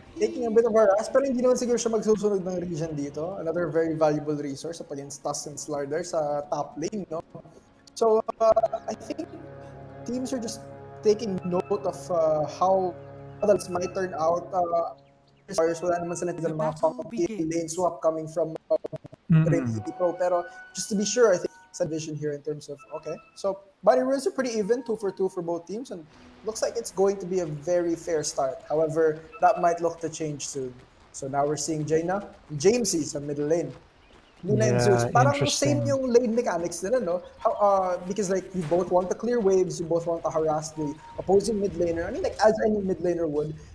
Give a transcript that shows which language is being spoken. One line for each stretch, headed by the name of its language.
English: Taking a bit of a rest,
Filipino: pero hindi naman siguro siya magsusunod ng region dito.
English: Another very valuable resource up against Tusk and Slardar sa top lane, no? So, I think teams are just taking note of how others might turn out.
Filipino: Wala naman sila ng mga funky lane swap
English: coming from
Filipino: BRE Pro.
English: Pero just to be sure, I think it's a vision here in terms of, okay. So, body rules are pretty even, 2 for 2 for both teams, and looks like it's going to be a very fair start. However, that might look to change soon. So now we're seeing Jaina, Jamesy sa middle lane. Luna and Zeus.
Filipino: Parang same yung lane mechanics nila, no?
English: Because like you both want to clear waves, you both want to harass the opposing mid laner. I mean, like as any mid laner would.